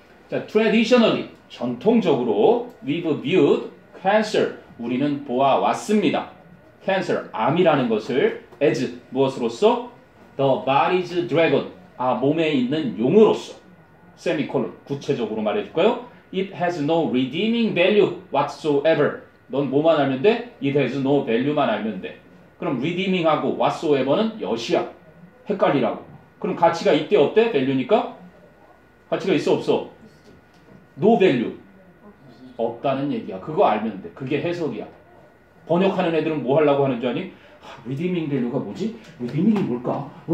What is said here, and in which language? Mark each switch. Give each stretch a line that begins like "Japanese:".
English: 자, traditionally
Korean: 전통적으로
English: we've viewed cancer
Korean: 우리는 보아왔습니다. cancer 암이라는 것을 as 무엇으로서
English: the body's dragon
Korean: 몸에 있는 용으로서 세미콜론 구체적으로 말해줄까요?
English: It has no redeeming value whatsoever.
Korean: 넌 뭐만 알면 돼?
English: It has no value만
Korean: 알면 돼. 그럼 redeeming하고 whatsoever는 여시야. 헷갈리라고. 그럼 가치가 있대 없대? value니까? 가치가 있어 없어?
English: No value.
Korean: 없다는 얘기야. 그거 알면 돼. 그게 해석이야. 번역하는 애들은 뭐 하려고 하는 줄 아니? redeeming value가 뭐지? redeeming이 뭘까?